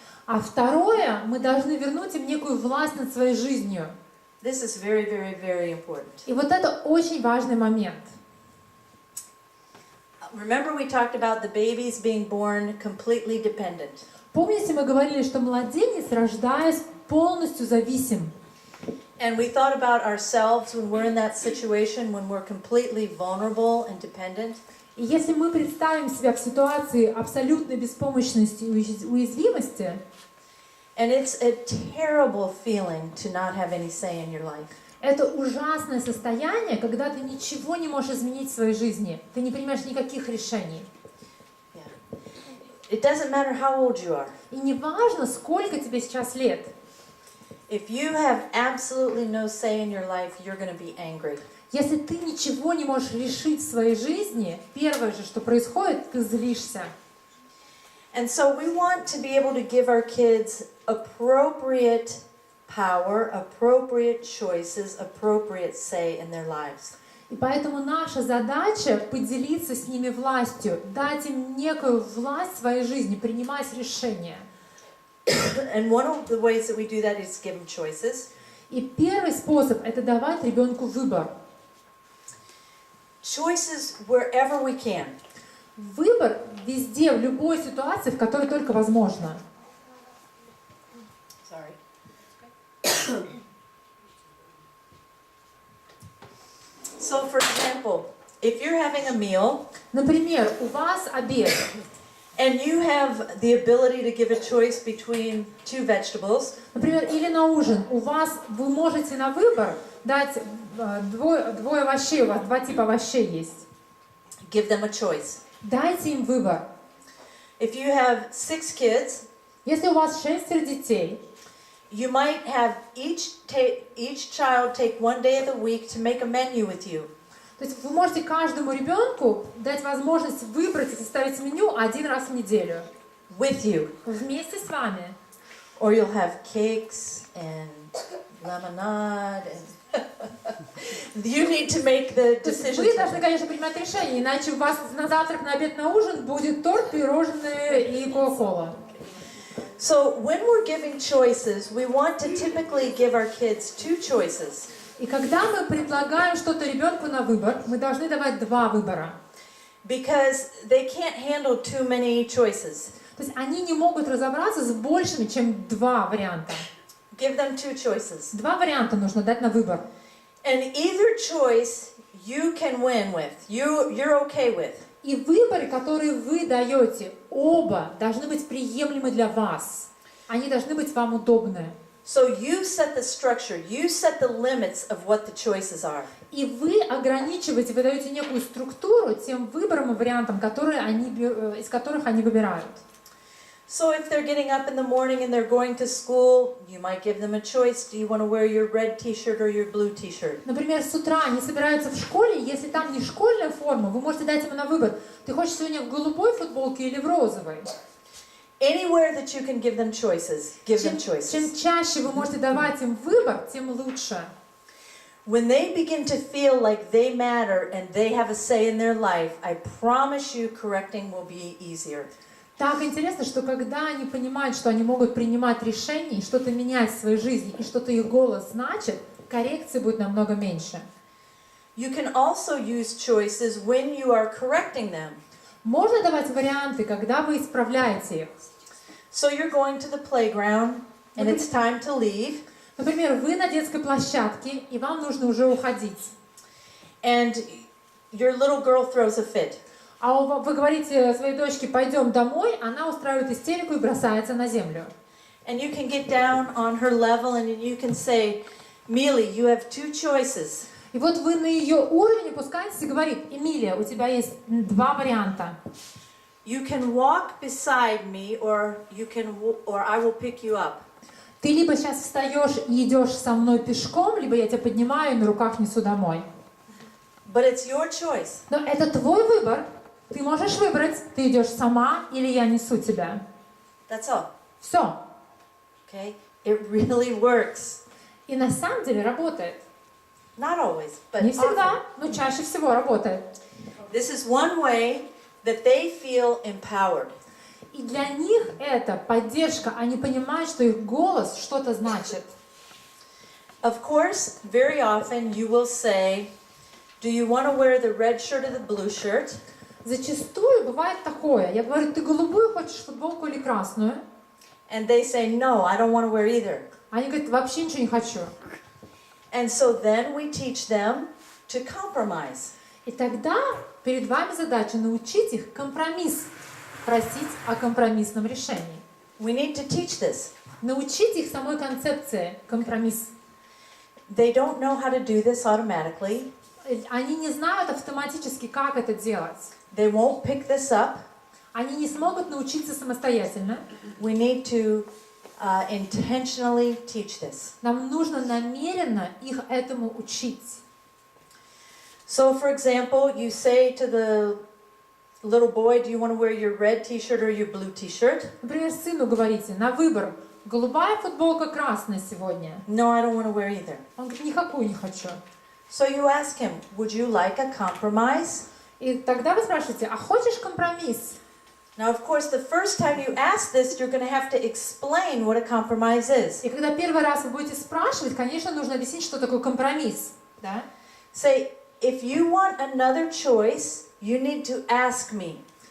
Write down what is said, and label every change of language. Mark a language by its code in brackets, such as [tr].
[ru] А второе, мы должны вернуть им некую власть над своей жизнью. [en] This is very, very, very important. [ru] И вот это очень важный момент. [en] Remember we talked about the babies being born completely dependent. [ru] Помните, мы говорили, что младенец, рождаясь, полностью зависим. [en] And we thought about ourselves when we're in that situation, when we're completely vulnerable and dependent. [ru] И если мы представим себя в ситуации абсолютной беспомощности и уязвимости, [en] And it's a terrible feeling to not have any say in your life. [ru] это ужасное состояние, когда ты ничего не можешь изменить в своей жизни, ты не принимаешь никаких решений. [en] Yeah. It doesn't matter how old you are. [ru] И не важно, сколько тебе сейчас лет. [en] If you have absolutely no say in your life, you're going to be angry. [ru] Если ты ничего не можешь решить в своей жизни, первое же, что происходит, ты злишься. [en] And so we want to be able to give our kids appropriate power, appropriate choices, appropriate say in their lives. [ru] И поэтому наша задача поделиться с ними властью, дать им некую власть в своей жизни, принимать решения. [en] And one of the ways that we do that is give them choices. [ru] И первый способ – это давать ребенку выбор. [en] Choices wherever we can. [ru] Выбор везде, в любой ситуации, в которой только возможно. [en] So for example, if you're having a meal [ru] Например, у вас обед, [en] and you have the ability to give a choice between two vegetables, [ru] например, или на ужин, вы можете на выбор дать двое овощей, у вас два типа овощей есть. [en] give them a choice. [ru] Дайте им выбор. [en] If you have 6 kids, [ru] Если у вас 6 детей, [en] you might have each child take 1 day of the week to make a menu with you. [ru] то есть вы можете каждому ребенку дать возможность выбрать и составить меню один раз в неделю. [en] With you. [ru] Вместе с вами. [en] Or you'll have cakes and lemonade and you need to make the [ru] То есть [en] decision. [ru] вы должны, конечно, принимать решение, иначе у вас на завтрак, на обед, на ужин будет торт, пирожные и кока-кола. [en] So when we're giving choices, we want to typically give our kids 2 choices. [ru] И когда мы предлагаем что-то ребенку на выбор, мы должны давать 2 выбора. [en] Because they can't handle too many choices. [ru] То есть они не могут разобраться с большими, чем 2 варианта. [en] Give them 2 choices. [ru] 2 варианта нужно дать на выбор. [en] And either choice you can win with. You're okay with. [ru] И выборы, которые вы даете, оба должны быть приемлемы для вас. Они должны быть вам удобны. [en] So you set the structure. You set the limits of what the choices are. [ru] И вы ограничиваете, вы даете некую структуру тем выборам и вариантам, из которых они выбирают. [en] So if they're getting up in the morning and they're going to school, you might give them a choice. Do you want to wear your red t-shirt or your blue t-shirt? [ru] Например, с утра они собираются в школе, если там не школьная форма, вы можете дать ему на выбор. Ты хочешь сегодня в голубой футболке или в розовой? [en] Anywhere that you can give them choices, give them choices. [ru] Чем чаще вы можете давать им выбор, тем лучше. [en] When they begin to feel like they matter and they have a say in their life, I promise you correcting will be easier. [ru] Так интересно, что когда они понимают, что они могут принимать решения, что-то менять в своей жизни, и что-то их голос значит, коррекции будет намного меньше. [en] You can also use choices when you are correcting them. [ru] Можно давать варианты, когда вы исправляете их. [en] So you're going to the playground and it's time to leave. [ru] Например, вы на детской площадке, и вам нужно уже уходить. [en] And your little girl throws a fit. [ru] А вы говорите своей дочке, пойдем домой, она устраивает истерику и бросается на землю. [en] And you can get down on her level and you can say, Mealy, you have 2 choices. [ru] И вот вы на ее уровень опускаетесь и говорите, Эмилия, у тебя есть 2 варианта. [en] You can walk beside me or I will pick you up. [ru] Ты либо сейчас встаешь и идешь со мной пешком, либо я тебя поднимаю и на руках несу домой. [en] But it's your choice. [ru] Но это твой выбор. Ты можешь выбрать, ты идешь сама или я несу тебя. [en] That's all. [ru] Все. [en] Okay? It really works. [ru] И на самом деле работает. [en] Not always, but [ru] Не всегда, [en] often. [ru] но чаще всего работает. [en] This is one way that they feel empowered. [ru] И для них это поддержка. Они понимают, что их голос что-то значит. [en] Of course, very often you will say, do you want to wear the red shirt or the blue shirt? [ru] Зачастую бывает такое. Я говорю, ты голубую хочешь футболку или красную? [en] And they say, no, I don't want to wear either. [ru] Они говорят, вообще ничего не хочу. [en] And so then we teach them to compromise. [ru] И тогда перед вами задача научить их компромисс. Просить о компромиссном решении. [en] We need to teach this. [ru] Научить их самой концепции компромисс. [en] They don't know how to do this automatically. [ru] Они не знают автоматически, как это делать. [en] They won't pick this up. [ru] Они не смогут научиться самостоятельно. [en] We need to intentionally teach this. [ru] Нам нужно намеренно их этому учить. [en] So, for example, you say to the little boy, do you want to wear your red t-shirt or your blue t-shirt? [ru] Например, сыну говорите, на выбор, голубая футболка, красная сегодня. [en] No, I don't want to wear either. [ru] Он говорит, никакую не хочу. [en] So you ask him, would you like a compromise? [ru] И тогда вы спрашиваете, а хочешь компромисс? [en] Now, of course, the first time you ask this, you're going to have to explain what a compromise is. [ru] И когда первый раз вы будете спрашивать, конечно, нужно объяснить, что такое компромисс. Да? [en] Say, if you want another choice, you need to ask me.